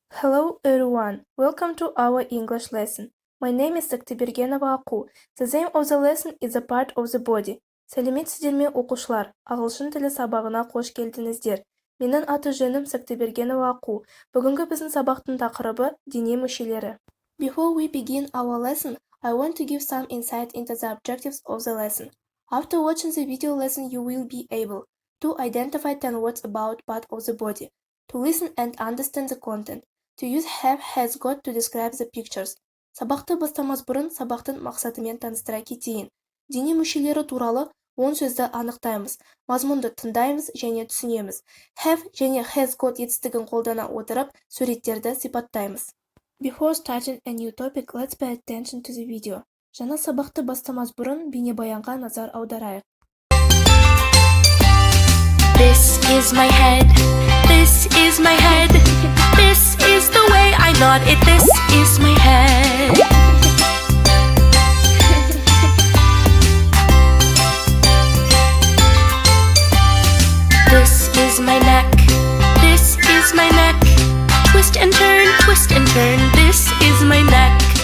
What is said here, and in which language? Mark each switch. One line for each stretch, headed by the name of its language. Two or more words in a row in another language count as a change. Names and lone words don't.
English: Hello everyone, welcome to our English lesson. My name is Октябергенова Аку. The name of the lesson is a part of the body.
Kazakh: Сәлеметсіздер ме оқушылар, ағылшын тілі сабағына қош келдіңіздер. Менің аты-жөнім Октябергенова Аку. Бүгінгі біздің сабақтың тақырыбы дене мүшелері.
English: Before we begin our lesson, I want to give some insight into the objectives of the lesson. After watching the video lesson, you will be able to identify 10 words about part of the body, to listen and understand the content, to use have, has, got to describe the pictures.
Kazakh: Сабақты бастамас бұрын сабақтың мақсатымен таныстыра кетейін. Дене мүшелері туралы 10 сөзді анықтаймыз, мазмұнды тыңдаймыз және түсінеміз. Have және
English: has got
Kazakh: етістігін қолдана отырып, суреттерді сипаттаймыз.
English: Before starting a new topic, let's pay attention to the video.
Kazakh: Жаңа сабақты бастамас бұрын бейнебаянға назар аударайық.
English: This is my head, this is my head, this is the way I nod it, this is my head. This is my neck, this is my neck, twist and turn, this is my neck.